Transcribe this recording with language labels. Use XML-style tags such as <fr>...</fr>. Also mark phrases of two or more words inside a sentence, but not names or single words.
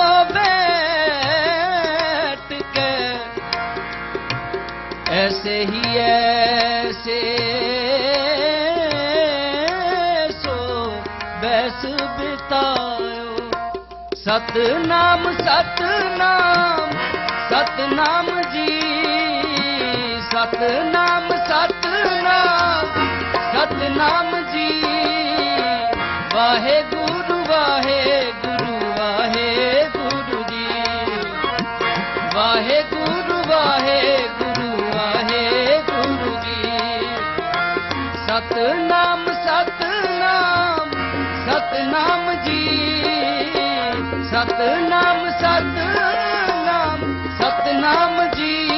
<hi>बैठ के, ऐसे ही ऐसे सो बैस बितायो।</hi> <pa>ਸਤਨਾਮ ਸਤਨਾਮ ਸਤਨਾਮ ਜੀ, ਸਤਨਾਮ ਸਤਨਾਮ ਸਤਨਾਮ ਜੀ ਵਾਹਿਗੁਰੂ ਵਾਹਿਗੁਰੂ ਵਾਹਿਗੁਰੂ ਜੀ ਵਾਹਿਗੁਰੂ ਵਾਹਿਗੁਰੂ ਵਾਹਿਗੁਰੂ ਜੀ ਸਤਨਾਮ ਸਤਨਾਮ ਸਤਨਾਮ ਜੀ ਸਤਨਾਮ ਸਤਨਾਮ ਸਤਨਾਮ ਜੀ</pa>